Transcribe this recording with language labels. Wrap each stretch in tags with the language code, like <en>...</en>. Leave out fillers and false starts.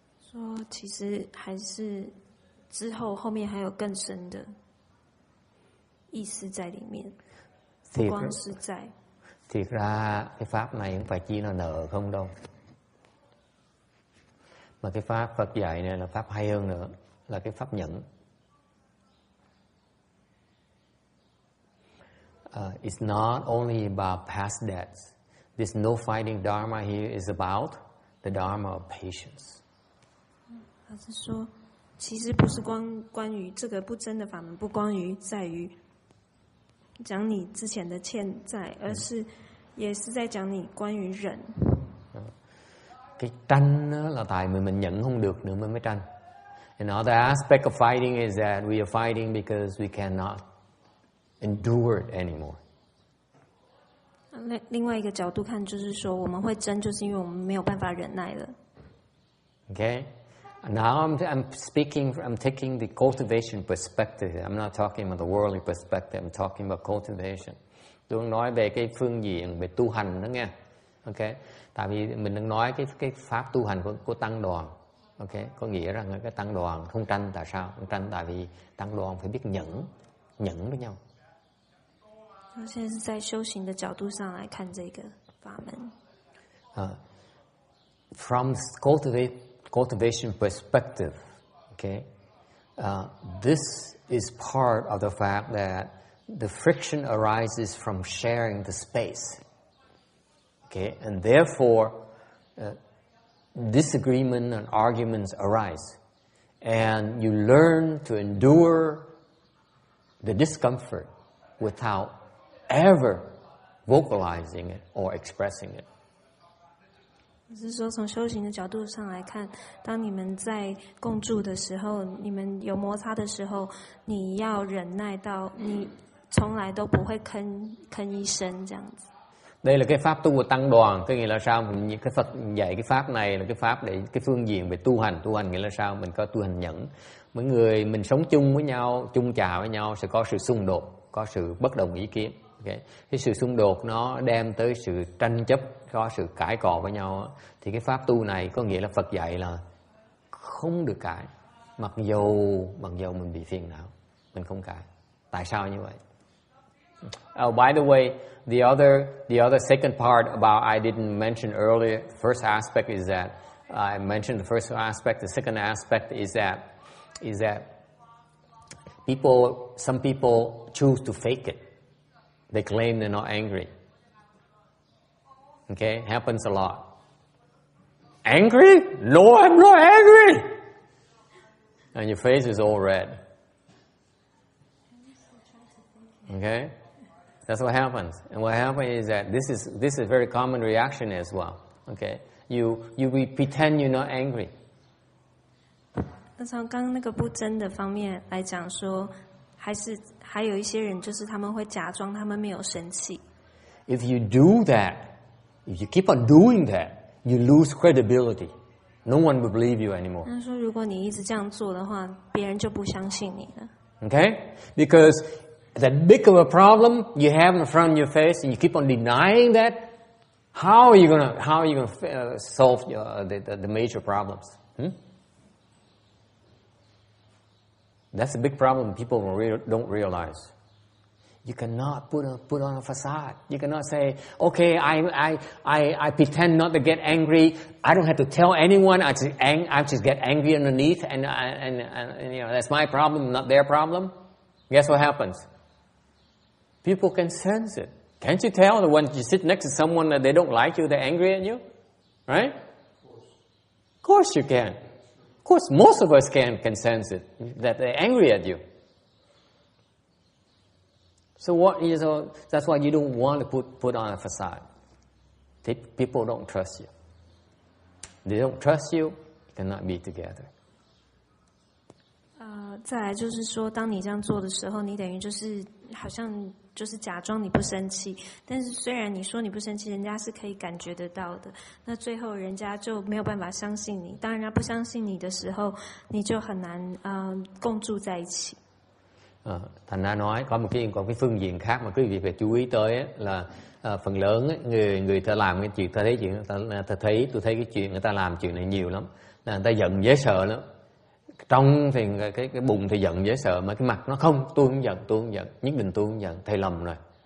<zh>说其实还是后面还有更深的意思在里面，不光是在。</zh> <vi>Thiệt ra cái pháp này không phải chỉ là nợ không đâu, mà cái pháp Phật dạy này là pháp hay hơn nữa, là cái pháp nhẫn.</vi> <en>It's not only about past debts. This no fighting Dharma here is about the Dharma of patience.</en> <zh>他是说，其实不是关于这个不争的法门，不光于在于讲你之前的欠债，而是也是在讲你关于忍。</zh> <vi>Cái tranh là tại mình nhận không được nữa mới tranh.</vi> <en>Another aspect of fighting is that we are fighting because we cannot endure it anymore.</en> <zh>另外一个角度看，就是说我们会争，就是因为我们没有办法忍耐了。</zh> <en>Okay. Now I'm taking the cultivation perspective. I'm not talking about the worldly perspective. I'm talking about cultivation.</en> <vi>Tôi đang nói về cái phương diện về tu hành đó nghe. Okay. Tại vì mình đang nói cái pháp tu hành của tăng đoàn. Okay. Có nghĩa rằng cái tăng đoàn không tranh, tại sao? Không tranh tại vì tăng đoàn phải biết nhẫn với nhau.</vi> <zh>现在是在修行的角度上来看这个法门。</zh> <en>From cultivation perspective, okay, this is part of the fact that the friction arises from sharing the space, okay, and therefore disagreement and arguments arise, and you learn to endure the discomfort without ever vocalizing it or expressing it.</en> <zh>是说从修行的角度上来看，当你们在共住的时候，你们有摩擦的时候，你要忍耐到你从来都不会吭一声这样子。</zh> <vi>Đây là cái pháp tu của tăng đoàn, có nghĩa là sao? Cái Phật dạy cái pháp này là cái pháp để cái phương diện về tu hành nghĩa là sao? Mình có tu hành nhẫn. Mỗi người mình sống chung với nhau, chung trà với nhau sẽ có sự xung đột, có sự bất đồng ý kiến. Okay. Cái sự xung đột nó đem tới sự tranh chấp, có sự cãi cọ với nhau. Thì cái pháp tu này có nghĩa là Phật dạy là không được cãi, mặc dầu mình bị phiền não, mình không cãi. Tại sao như vậy?</vi> <en>Oh, by the way, the other second part about I didn't mention earlier. The first aspect is that I mentioned the first aspect. The second aspect is that some people choose to fake it. They claim they're not angry. Okay, happens a lot. Angry? No, I'm not angry. And your face is all red. Okay, that's what happens. And what happens is that this is a very common reaction as well. Okay, you pretend you're not angry.</en> <zh>那从刚刚那个不争的方面来讲说，还有一些人就是他们会假装他们没有生气。</zh> <en>If you do that, if you keep on doing that, you lose credibility. No one will believe you anymore.</en> <zh>他说，如果你一直这样做的话，别人就不相信你了。</zh> <en>Okay, because that big of a problem you have in front of your face, and you keep on denying that, how are you gonna solve the major problems? That's a big problem people don't realize. You cannot put on a facade. You cannot say, okay, I pretend not to get angry. I don't have to tell anyone. I just get angry underneath, and you know, that's my problem, not their problem. Guess what happens? People can sense it. Can't you tell that when you sit next to someone that they don't like you, they're angry at you? Right? Of course you can. Of course, most of us can sense it, that they're angry at you. So that's why you don't want to put on a facade. People don't trust you. They don't trust you, you cannot be together.</en> <zh>再来就是说，当你这样做的时候，你等于就是好像就是假装你不生气，但是虽然你说你不生气，人家是可以感觉得到的。那最后人家就没有办法相信你。当人家不相信你的时候，你就很难共住在一起。</zh> <vi>Thành ra nói có một cái phương diện khác mà quý vị phải chú ý tới là phần lớn người ta làm cái chuyện, tôi thấy cái chuyện người ta làm chuyện này nhiều lắm, là người ta giận dễ sợ lắm. Trong thì cái bụng thì giận dễ sợ, mà cái mặt nó không, tôi không giận, nhất định tôi không giận, thầy lầm rồi.</vi>